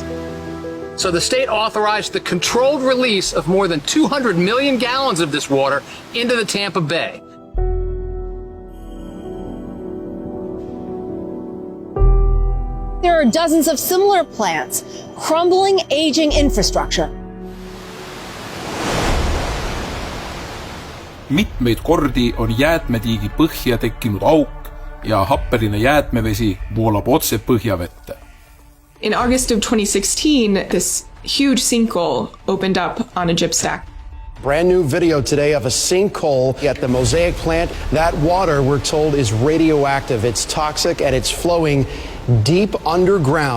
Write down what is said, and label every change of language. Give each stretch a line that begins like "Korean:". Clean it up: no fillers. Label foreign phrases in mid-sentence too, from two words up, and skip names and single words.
English: So the state authorized the controlled release of more than 200 million gallons of this water into the Tampa Bay. There are dozens of similar plants, crumbling, aging infrastructure.
Estonian: Mitmeid kordi on jäätmetiigi põhja tekkinud auk ja happeline jäätmevesi voolab otse põhjavette.
English: In August of 2016, this huge sinkhole opened up on a gypstack. Brand new video today of a sinkhole at the Mosaic plant. That water, we're told, is radioactive. It's toxic and it's flowing deep underground.